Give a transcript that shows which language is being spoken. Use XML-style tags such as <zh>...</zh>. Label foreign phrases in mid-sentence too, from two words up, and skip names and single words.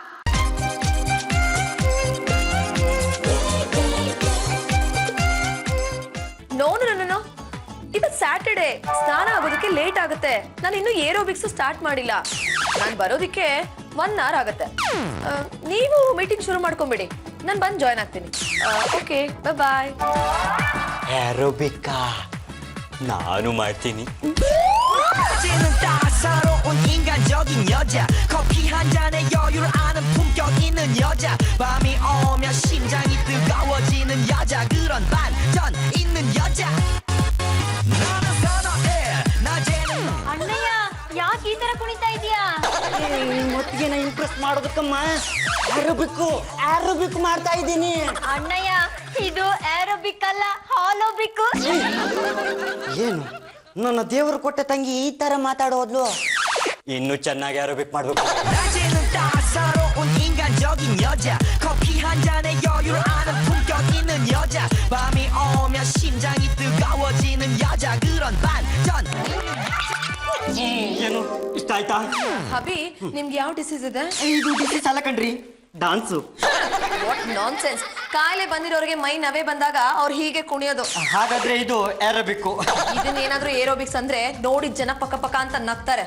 <kn>ನೋ ಇವತ್ತು ಸ್ಯಾಟರ್ಡೆ, ಸ್ನಾನ ಆಗೋದಕ್ಕೆ ಲೇಟ್ ಆಗುತ್ತೆ. ನಾನು ಇನ್ನೂ</kn> <en>aerobics start</en> <kn>ಮಾಡಿಲ್ಲ. ನಾನು ಬರೋದಕ್ಕೆ 1 hour ಆಗುತ್ತೆ. ನೀವು ಮೀಟಿಂಗ್ ಶುರು ಮಾಡ್ಕೊಂಬಿಡಿ, ನಾನು ಬಂದು ಜಾಯ್ನ್ ಆಗ್ತೀನಿ.</kn> <en>Okay, bye.</en> <kn>ಏರೋಬಿಕ್ಕಾ ನಾನು ಮಾಡ್ತೀನಿ.</kn> <ko>따사로운 인간적인 여자 커피 한 잔에 여유를 아는 품격 있는 여자 밤이 오면 심장이 뜨거워지는 여자 그런 반전 있는 여자 너는 선호해 낮에는</ko> <kn>ಅಣ್ಣಯ್ಯ ಯಾಕೆ ಈ ತರ ಕುಣಿತಾ ಇದೀಯಾ? ಮತ್ತಿಗೆ ಇಂಪ್ರೆಸ್ ಮಾಡೋದಕ್ಕಮ್ಮ ಏರೋಬಿಕ್ ಮಾಡ್ತಾ ಇದ್ದೀನಿ. ಅಣ್ಣಯ್ಯ ಇದು ಏರೋಬಿಕ್ ಅಲ್ಲ, ಹಾಲೋಬಿಕ್. ಏನು ನನ್ನ ದೇವರು ಕೊಟ್ಟ ತಂಗಿ ಈ ತರ ಮಾತಾಡೋದ್ಲು? ಇನ್ನು ಚೆನ್ನಾಗಿ ಏರೋಬಿಕ್ ಮಾಡ್ಬೇಕು.</kn> <ko>낮에는 따사로운 인간적인 여자 커피 한 잔에 여유를 아는 품격 있는 여자 밤이 오면 심장이 뜨거워지는 여자 그런 반전</ko> <kn>ಏನು ಇಷ್ಟ ಆಯ್ತಾ? ಹಬಿ, ನಿಮ್ಗೆ ಯಾವ ಡಿಸೀಸ್ ಇದೆ? ಇದು ಡಿಸೀಸ್ ಅಲ್ಲ ಕಣ್ರಿ, ಡಾನ್ಸು.</kn> <en>What nonsense.</en> <kn>ಕಾಯಿಲೆ ಬಂದಿರೋರಿಗೆ ಮೈ ನವೆ ಬಂದಾಗ ಅವ್ರು ಹೀಗೆ ಕುಣಿಯೋದು. ಹಾಗಾದ್ರೆ ಇದು ಏರೋಬಿಕ್ಕು. ಇದನ್ನೇನಾದ್ರೂ ಏರೋಬಿಕ್ಸ್ ಅಂದ್ರೆ ನೋಡಿದ ಜನ ಪಕ್ಕ ಪಕ್ಕ ಅಂತ ನಗ್ತಾರೆ.</kn>